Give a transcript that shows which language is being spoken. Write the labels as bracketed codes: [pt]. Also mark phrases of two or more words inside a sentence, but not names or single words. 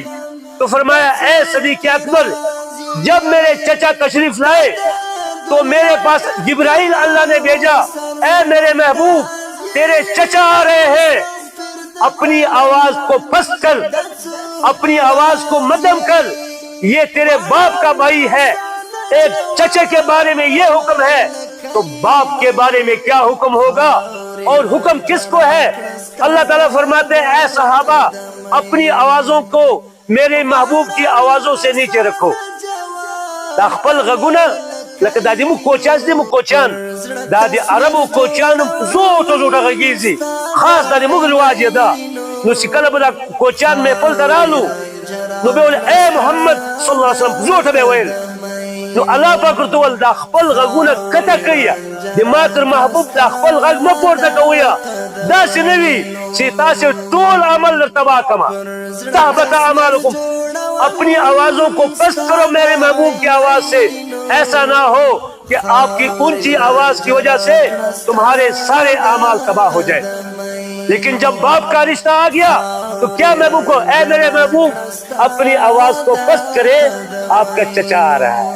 [ur] تو فرمایا اے صدیق اکبر، جب میرے چچا تشریف لائے تو میرے پاس جبرائیل اللہ نے بھیجا، اے میرے محبوب تیرے چچا آ رہے ہیں، اپنی آواز کو پست کر، اپنی آواز کو مدھم کر، یہ تیرے باپ کا بھائی ہے۔ ایک چچے کے بارے میں یہ حکم ہے تو باپ کے بارے میں کیا حکم ہوگا؟ اور حکم کس کو ہے؟ اللہ تعالیٰ فرماتے ہیں اے صحابہ اپنی آوازوں کو میرے محبوب کی آوازوں سے نیچے رکھو۔ [ps] دا خپل غږونه لکه دا د موږ کوچیان دي، موږ کوچیان دا د عربو کوچیانو زوټه زوټه غږیږي، خاص دا د موږ رواج یې ده. نو چې کله به دا کوچیان محفل ته رالو نو به ویل اے محمد [ar] صلی الله علیه وسلم، [ps] زوټه به ویل. نو الله پاک ورته وویل دا خپل غږونه کته کوئ، د ما تر محبوب دا خپل غږ مه پورته کوئ، داسې نه وي چې تاسې ټول عمل در تباہ کما، [ar] تحبط اعمالکم. [ur] اپنی آوازوں کو پست کرو میرے محبوب کی آواز سے، ایسا نہ ہو کہ آپ کی اونچی آواز کی وجہ سے تمہارے سارے اعمال تباہ ہو جائے. لیکن جب باپ کا رشتہ آ گیا تو کیا محبوب کو اے میرے محبوب اپنی آواز کو پست کرے، آپ کا چچا آ رہا ہے.